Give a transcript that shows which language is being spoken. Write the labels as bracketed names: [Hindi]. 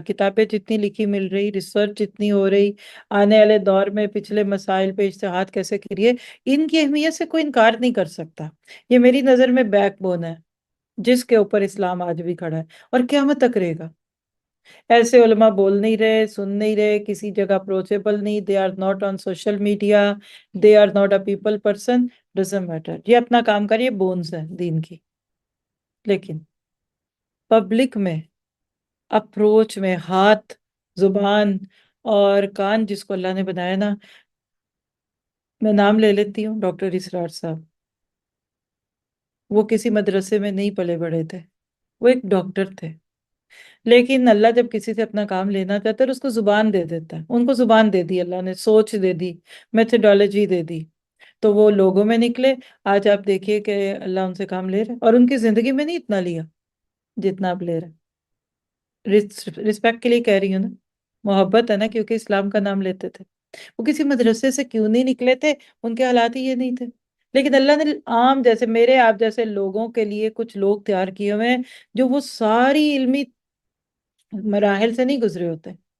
[Urdu] کتابیں جتنی لکھی مل رہی، ریسرچ جتنی ہو رہی، آنے والے دور میں پچھلے مسائل پہ اجتہاد کیسے کریے، ان کی اہمیت سے کوئی انکار نہیں کر سکتا. یہ میری نظر میں بیک بون ہے جس کے اوپر اسلام آج بھی کھڑا ہے اور قیامت تک رہے گا. ایسے علماء بول نہیں رہے، سن نہیں رہے، کسی جگہ اپروچیبل نہیں. [English] They are not on social media, they are not a people person, doesn't matter. [Urdu] یہ اپنا کام کریے، بونز ہیں دین کی. لیکن پبلک میں، اپروچ میں، ہاتھ، زبان اور کان جس کو اللہ نے بنایا نا، میں نام لے لیتی ہوں ڈاکٹر اسرار صاحب. وہ کسی مدرسے میں نہیں پلے بڑے تھے، وہ ایک ڈاکٹر تھے. لیکن اللہ جب کسی سے اپنا کام لینا چاہتا ہے تو اس کو زبان دے دیتا ہے. ان کو زبان دے دی اللہ نے، سوچ دے دی، میتھڈالوجی دے دی، تو وہ لوگوں میں نکلے. آج آپ دیکھیے کہ اللہ ان سے کام لے رہا ہے، اور ان کی زندگی میں نہیں اتنا لیا جتنا اب لے رہا ہے. رسپیکٹ کے لیے کہہ رہی ہوں نا، محبت ہے نا، کیونکہ اسلام کا نام لیتے تھے. وہ کسی مدرسے سے کیوں نہیں نکلے تھے، ان کے حالات ہی یہ نہیں تھے. لیکن اللہ نے عام جیسے میرے آپ جیسے لوگوں کے لیے کچھ لوگ تیار کیے ہوئے ہیں جو وہ ساری علمی مراحل سے نہیں گزرے ہوتے.